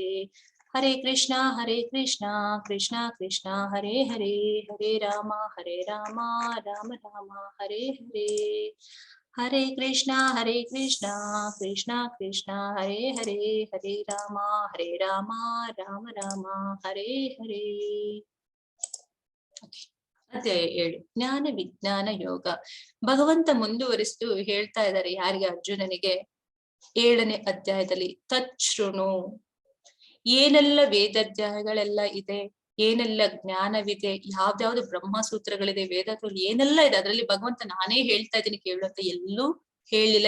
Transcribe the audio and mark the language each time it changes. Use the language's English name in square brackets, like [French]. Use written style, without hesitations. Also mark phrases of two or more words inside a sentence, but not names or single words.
[Sanskrit] ಹರೇ ಕೃಷ್ಣ ಕೃಷ್ಣ ಕೃಷ್ಣ ಹರೇ ಹರೇ ರಾಮ ರಾಮ ರಾಮ ಹರೇ ಹರೇ. ಹರೇ ಕೃಷ್ಣ ಕೃಷ್ಣ ಕೃಷ್ಣ ಹರೇ ಹರೇ ರಾಮ ರಾಮ ರಾಮ ಹರೇ ಹರೇ. [Kannada] ಅಧ್ಯಾಯ 7 ಜ್ಞಾನ ವಿಜ್ಞಾನ ಯೋಗ. ಭಗವಂತ ಮುಂದುವರಿಸಿತು ಹೇಳ್ತಾ ಇದ್ದಾರೆ ಯಾರಿಗೆ? ಅರ್ಜುನನಿಗೆ 7ನೇ ಅಧ್ಯಾಯದಲ್ಲಿ ತಚ್ಛೃಣು, ಏನೆಲ್ಲ ವೇದಾಧ್ಯಾಯಗಳೆಲ್ಲ ಇದೆ, ಏನೆಲ್ಲ ಜ್ಞಾನವಿದೆ, ಯಾವ್ದಾವ್ದು ಬ್ರಹ್ಮಸೂತ್ರಗಳಿದೆ, ವೇದದಲ್ಲಿ ಏನೆಲ್ಲ ಇದೆ ಅದರಲ್ಲಿ ಭಗವಂತ ನಾನೇ ಹೇಳ್ತಾ ಇದ್ದೀನಿ ಕೇಳು ಅಂತ ಎಲ್ಲೂ ಹೇಳಿಲ್ಲ.